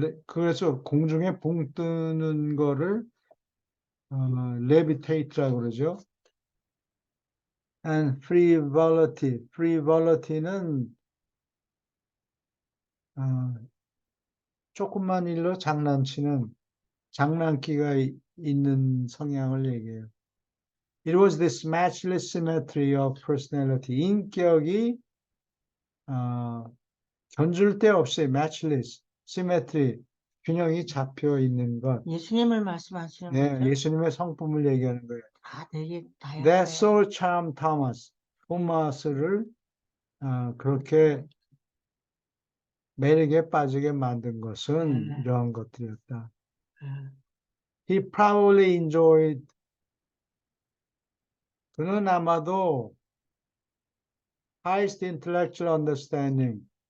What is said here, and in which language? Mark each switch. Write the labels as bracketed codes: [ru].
[ko] 그래서 공중에 붕 뜨는 거를 levitate라고 그러죠. And frivolity, frivolity는 조금만 일로 장난치는 장난기가 있는 성향을 얘기해요. [en] It was this matchless symmetry of personality. [ko] 인격이 견줄 데 없이 matchless, symmetry, 균형이 잡혀 있는 것. 예수님을 말씀하시는 예, 거죠? 예수님의 성품을 얘기하는 거예요. 다 되게 [en] That [ko] 다양하네. [en] so charmed Thomas. [ko] 토마스를 그렇게 매력에 빠지게 만든 것은 이러한 것들이었다. [en] He probably enjoyed. [ko] 그는 아마도 [en] highest intellectual understanding.